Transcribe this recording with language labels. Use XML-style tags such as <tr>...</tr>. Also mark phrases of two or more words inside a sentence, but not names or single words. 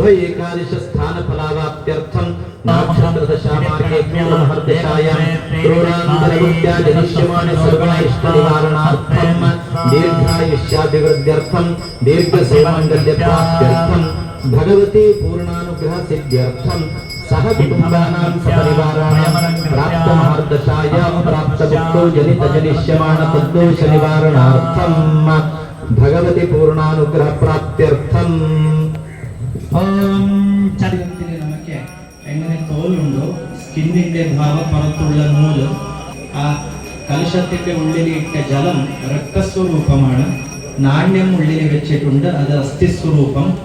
<sa>एकादश स्थान फलावाप्त्यर्थं नक्षत्रदशामार्गे पूर्णहर्दशायां क्रोरान्तरवृत्त्या जनिष्यमाण सर्वाइष्ट निवारणार्थं दीर्घायुष्याभिवृद्ध्यर्थं दीर्घसेवाङ्गल्यप्राप्त्यर्थं भगवती पूर्णानुग्रह सिद्ध्यर्थं सह कुटुम्बानां सपरिवाराणां प्राप्तमहर्दशायां प्राप्तभुक्तो जनित जनिष्यमाण तद्दोष निवारणार्थं भगवती पूर्णानुग्रह प्राप्त्यर्थं</sa> <ml>ശരീരത്തിൽ നമുക്ക് എങ്ങനെ തോലുണ്ടോ സ്കിന്നിന്റെ ഭാവപ്പുറത്തുള്ള നൂല് ആ കലശത്തിന്റെ ഉള്ളിലിട്ട ജലം രക്തസ്വരൂപമാണ്. നാണ്യം ഉള്ളിൽ വെച്ചിട്ടുണ്ട്, അത് അസ്ഥിസ്വരൂപം.</ml>